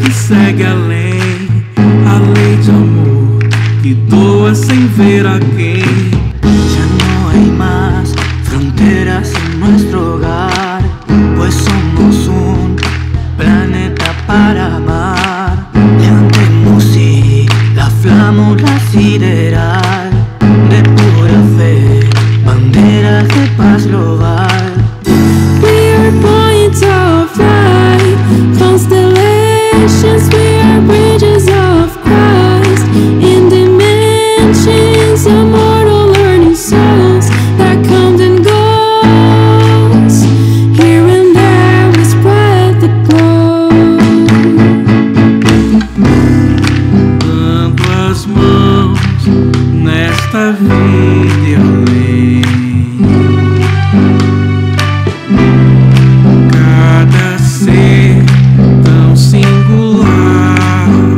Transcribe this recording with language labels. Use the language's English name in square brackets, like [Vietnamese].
[Portuguese] segue além, a lei de amor que doa sem ver a quem. [Spanish] Ya no hay más fronteras en nuestro hogar, pues somos un planeta para amar. Levantemos y la flámula sideral de pura fe, banderas de paz global. [English] We are points of light, constellations, we are bridges of Christ, in dimensions, immortal learning souls that come and goes. Here and there we spread the glow. [Portuguese] Dando as mãos nesta vida e além, cada ser tão singular